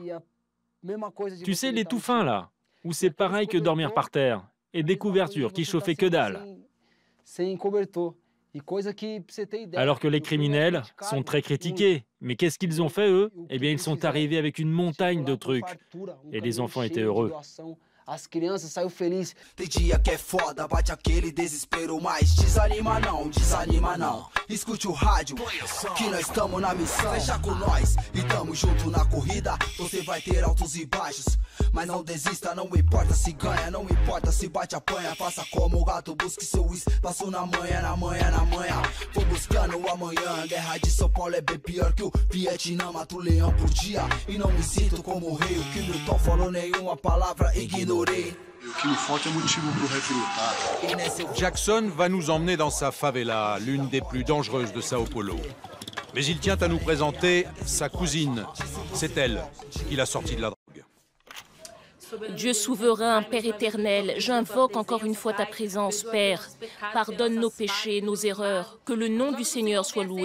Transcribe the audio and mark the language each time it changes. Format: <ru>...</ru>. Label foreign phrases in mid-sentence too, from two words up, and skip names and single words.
<fr>Tu sais, les tout fins là, où c'est pareil que dormir par terre. Et des couvertures qui chauffaient que dalle. Alors que les criminels sont très critiqués. Mais qu'est-ce qu'ils ont fait, eux? Eh bien, ils sont arrivés avec une montagne de trucs. Et les enfants étaient heureux.</fr> <pt>As crianças saiu feliz. Tem dia que é foda, bate aquele desespero, mas desanima não, desanima não. Escute o rádio, que nós estamos na missão. Fecha com nós e tamo junto na corrida. Você vai ter altos e baixos, mas não desista, não importa se ganha, não importa se bate apanha. Faça como o gato, busque seu espaço na manhã, na manhã, na manhã. Vou buscando o amanhã, guerra de São Paulo é bem pior que o Vietnã. Mato leão por dia e não me sinto como rei. O que Milton falou, nenhuma palavra ignorei.</pt> <fr>Jackson va nous emmener dans sa favela, l'une des plus dangereuses de Sao Paulo. Mais il tient à nous présenter sa cousine. C'est elle qui l'a sorti de la drogue. Dieu souverain, Père éternel, j'invoque encore une fois ta présence, Père. Pardonne nos péchés, nos erreurs, que le nom du Seigneur soit loué.</fr>